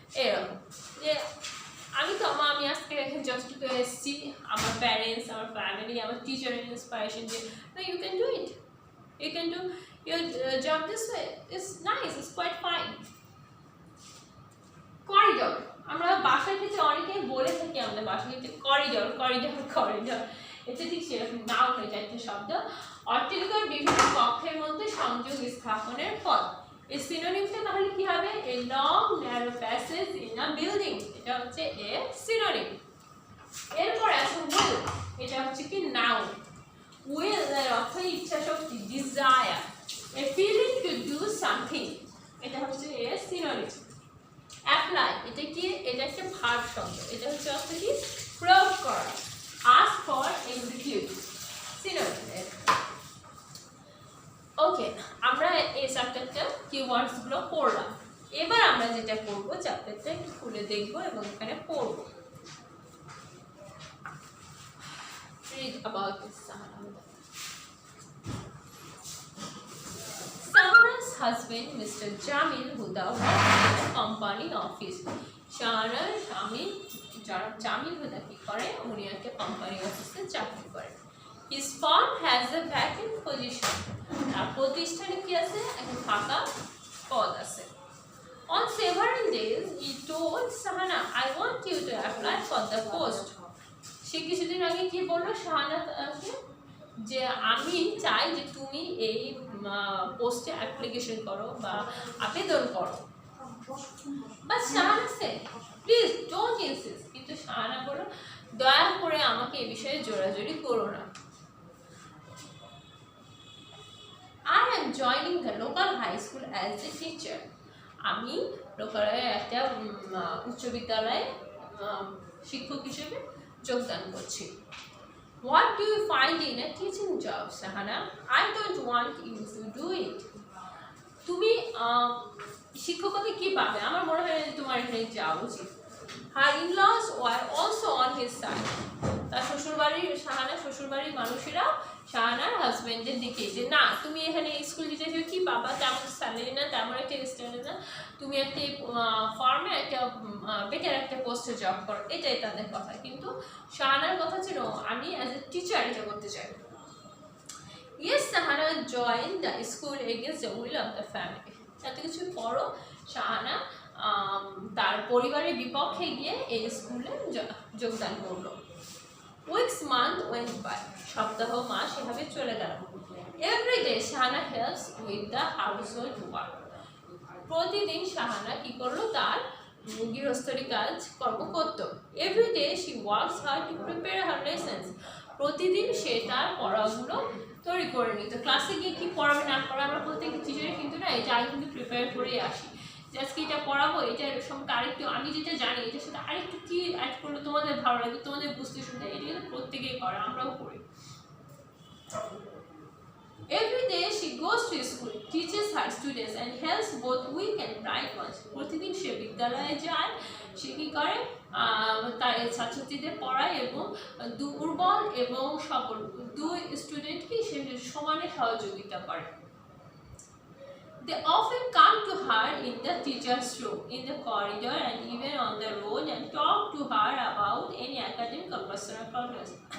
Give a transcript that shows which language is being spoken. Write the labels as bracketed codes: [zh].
[bn] এরকম যে আমি আজকে এখানে যতটুকু এসেছি, আমার প্যারেন্টস, আমার ফ্যামিলি, আমার টিচারের ইন্সপাইরেশন যে [en] You can do it, you can do your job this way, it's nice, it's quite fine. [bn] Corridor আমরা বাসার ক্ষেত্রে অনেকেই বলে থাকি, আমাদের বাসার ক্ষেত্রে করিডর করিডর করিডর, এটা ঠিক সেরকম নাও হয়ে যায় একটা শব্দ। অট্টালিকার বিভিন্ন কক্ষের মধ্যে সংযোগ স্থাপনের পথ। এই সিনোনিমটা তাহলে কি হবে? [en] a long narrow passage in a building, [bn] এটা হচ্ছে এ সিনোনিম। এরপর আছে will, এটা হচ্ছে কি? নাউন। will এর অর্থ ইচ্ছা শক্তি, desire, [en] a feeling to do something, [bn] এটা হচ্ছে এর সিনোনিম। অ্যাপ্লাই এটা কি? এটা একটা ভার্ব শব্দ, এটা হচ্ছে অর্থ কি? প্রয়োগ করা। [en] Ask for, execute, synonym. [bn] ওকে, আমরা এই চ্যাপ্টারটা কিওয়ার্ডস গুলো পড়লাম। এবার আমরা যেটা করব, চ্যাপ্টারটা একটু খুলে দেখব এবং এখানে পড়ব। [en] Read about this Sahana's husband, Mr. Jamil Huda, works in a company office. [bn] শাহানার স্বামী জামিল হুদা কি করে? উনি একটা কোম্পানি অফিসে চাকরি করে। [en] His firm has a vacant position. [bn] তার প্রতিষ্ঠানে কি আছে? একটা ফাঁকা পদ আছে। [en] On several days, he told Sahana, I want you to apply for the post. [bn] সে কিছুদিন আগে কি বললো শাহানাকে? যে আমি চাই যে তুমি এই পোস্টে অ্যাপ্লিকেশন করো বা আবেদন করো। [en] But Shahana said, please don't insist. [bn] কিন্তু শাহানা বলল, দয়া করে আমাকে এই বিষয়ে জোরাজোরি করো না। [en] I am joining the local high school as a teacher. [bn] আমি লোকালয়ে একটা উচ্চ বিদ্যালয়ে শিক্ষক হিসেবে যোগদান করছি। [en] What do you find in a teaching job, Sahana? I don't want you to do it. [bn] তুমি শিক্ষকতা কি পাবে? আমার মনে হয় তোমার এখানে যাওয়া উচিত। [en] Her in-laws were also on his side. [bn] তার শ্বশুরবাড়ির শ্বশুরবাড়ির মানুষেরা শাহানার হাজবেন্ডের দিকে যে না, তুমি এখানে স্কুল টিচার হিসেবে কি পাবা? তেমন স্যালারি না, তেমন একটা স্ট্যান্ডার্ড না, তুমি একটা ফার্মে একটা বেটার একটা পোস্টে জব করো, এটাই তাদের কথা। কিন্তু শাহানার কথা ছিল আমি [en] as a teacher [bn] এটা করতে চাই। [en] Yes, Sahana joined the school against the will of the family. [bn] এত কিছু পরও শাহানা তার পরিবারের বিপক্ষে গিয়ে এই স্কুলে যোগদান করলো। [en] Weeks, month went by. [bn] সপ্তাহ মাস এভাবে চলে গেল। [en] Every day Sahana helps with the household work. [bn] প্রতিদিন শাহানা কি করলো? তার গৃহস্থলী কাজ কর্ম করত। [en] Every day she works hard to prepare her lessons. [bn] প্রতিদিন সে তার পড়াগুলো তৈরি করে নিত। ক্লাসে গিয়ে কি পড়াবে না পড়াবে আমরা প্রত্যেক টিচারে কিন্তু না, এটা আমি কিন্তু প্রিপেয়ার করেই আসি। আজকে এটা পড়াবো, এটার সঙ্গে আরেকটু আমি যেটা জানি এটার সাথে আরেকটু কি অ্যাড করলে তোমাদের ভালো লাগবে, তোমাদের বুঝতে সুবিধা, এটা কিন্তু প্রত্যেকেই করে, আমরাও করি। [en] Every day she goes to school, teaches her students and helps both weak and bright ones. [bn] প্রতিদিন সে বিদ্যালয়ে যায়, সে কি করে? তার ছাত্রছাত্রীদের পড়ায় এবং দুর্বল এবং সবল দুই স্টুডেন্টকে সে সমানে সহযোগিতা করে। [en] They often come to her in the teacher's room, in the corridor and even on the road and talk to her about any academic or personal problems.